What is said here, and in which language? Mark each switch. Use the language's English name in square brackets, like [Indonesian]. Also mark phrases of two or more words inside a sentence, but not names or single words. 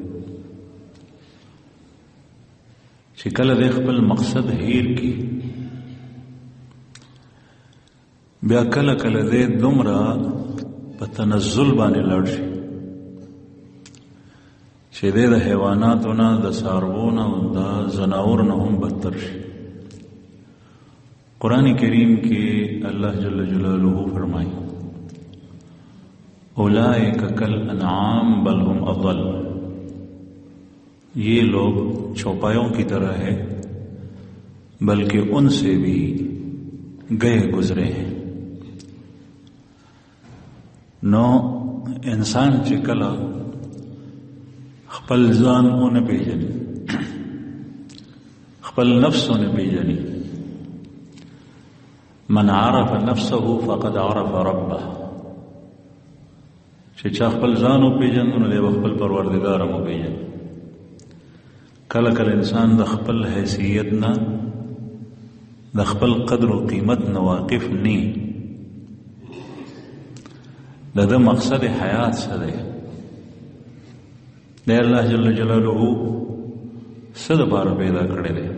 [Pashto] چې کله د خپل مقصد هیر کی، بیا کله کله دی دومره په تنزل باندې لاړ شي چې دی د حیواناتو نه، د څاروو نه او د ځناورو نه هم بدتر شي. قرآن کریم کې الله جل جلاله فرمایي [Arabic] اولئک کالانعام بل هم اضل، [Urdu] یہ لوگ چوپایوں کی طرح ہے بلکہ ان سے بھی گئے گزرے ہیں. [Pashto] نو انسان چې کله خپل ځان ونه پیژني، خپل نفس ونه پیژني، [Arabic] من عرف نفسه فقد عرف ربه، [Pashto] چې چا خپل ځان وپېژني نو دی به خپل پروردګار هم وپېژني. کله کله انسان د خپل حیثیت نه، د خپل قدر و قیمت نه واقف نی، د ده مقصد حیات څه دی، دی الله جل جلاله څه دپاره پیدا کړی دی.